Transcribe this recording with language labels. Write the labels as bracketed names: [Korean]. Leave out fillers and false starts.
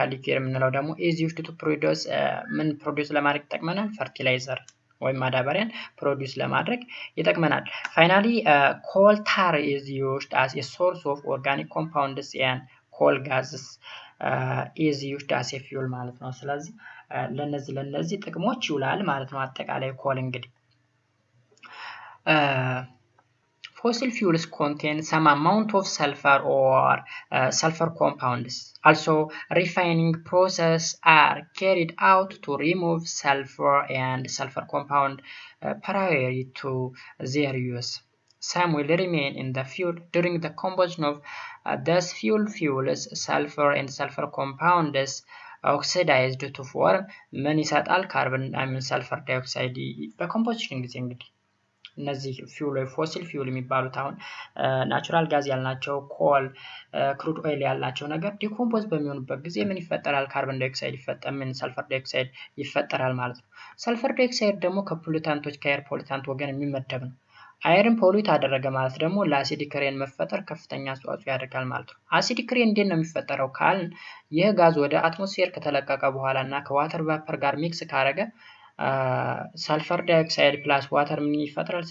[English] የምንለው ደግሞ is used to produce ምን produce ለማድረግ ይጠቅመናል fertilizer ወይም ማዳበሪያን produce ለማድረግ ይጠቅመናል finally coal tar is used as a source of organic compounds and coal gases is used as a fuel [Amharic] ማለት ነው ስለዚህ ለነዚህ ጥቅሞች ይውላል ማለት ነው አጠቃላይ ኮል እንግዲህ [English] fossil fuels contain some amount of sulfur or sulfur compounds. Also, refining processes are carried out to remove sulfur and sulfur compound prior to their use. Some will remain in the fuel during the combustion of these fuels. Sulfur and sulfur compounds oxidized to form [Amharic] ምን ይሰጣል? sulfur dioxide በኮምፖዚሽን ጊዜ እንግዲህ እነዚህ ፊውል ፎሲል ፊውል የሚባሉት አሁን ናቹራል ጋዝ ያልናቸው ኮል ክሩድ ኦይል ያልናቸው ነገር ዲኮምፖዝ በሚሆኑበት ጊዜ ምን ይፈጠራል? ካርቦን ዳይኦክሳይድ ይፈጠራል፣ ሰልፈር ዳይኦክሳይድ ይፈጠራል ማለት ነው። ሰልፈር ዳይኦክሳይድ ደግሞ ከፖሉታንቶች ከኤር ፖሉታንት ወገን የሚመደብ ነው። አይርን ፖሉት አደረገ ማለት ደግሞ ለአሲዲክ ሬን መፈጠር ከፍተኛ አስተዋጽኦ ያደርጋል ማለት ነው። አሲዲክ ሬን እንዴት ነው የሚፈጠረው ካልን ይህ ጋዝ ወደ አትሞስፌር ከተለቀቀ በኋላ እና ከዋተር ቫፐር ጋር ሚክስ ካረገ ሰልፈር ዳይኦክሳይድ ፕላስ ዋተር ምን ይፈጥራል?